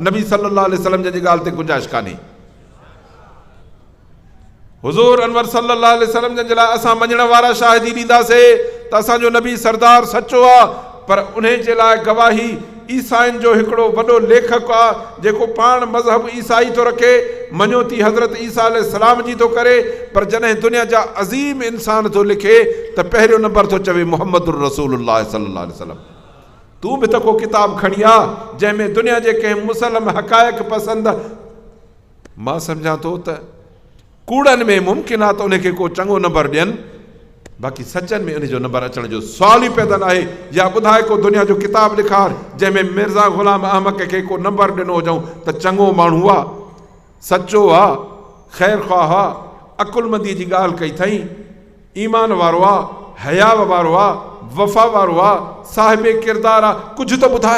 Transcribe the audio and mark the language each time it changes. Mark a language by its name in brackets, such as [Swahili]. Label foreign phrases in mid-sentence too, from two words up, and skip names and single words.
[Sindhi] नबी [Arabic] صلى الله عليه وسلم [Sindhi] जी ॻाल्हि ते गुंजाइश कान्हे। हुज़ूर अनवर [Arabic] صلى الله عليه وسلم [Sindhi] जे लाइ असां मञण वारा शाहिदी ॾींदासीं त असांजो नबी सरदार सचो आहे, पर उन जे लाइ गवाही ईसाइनि जो हिकिड़ो वॾो लेखक आहे जेको पाण मज़हब ईसाई थो रखे, मञोती हज़रत ईसा अलैहिस्सलाम जी थो करे, पर जॾहिं दुनिया जा अज़ीम इंसान थो लिखे त पहिरियों नंबर थो चवे [Arabic] محمد رسول الله صلى الله عليه وسلم. [Sindhi] तूं बि त को किताब खणी आ जंहिंमें दुनिया जे कंहिं मुसलम हक़ाइक़ पसंदि, मां सम्झां थो त कूड़नि में मुमकिन आहे त उनखे को चङो नंबर ॾियनि, बाक़ी सचनि में उनजो नंबर अचण जो सुवाल ई पैदा न आहे। या ॿुधाए को दुनिया जो किताब ॾेखार जंहिंमें मिर्ज़ा ग़ुलाम अहमद खे को नंबर ॾिनो हुजऊं त चङो माण्हू आहे, सचो आहे, ख़ैर ख़्वाह आहे, अकुलमंदी जी ॻाल्हि कई अथई, ईमान वारो आहे, हयाव वारो आहे, वफ़ा वारो आहे, साहिबे किरदार आहे, कुझु त ॿुधाए।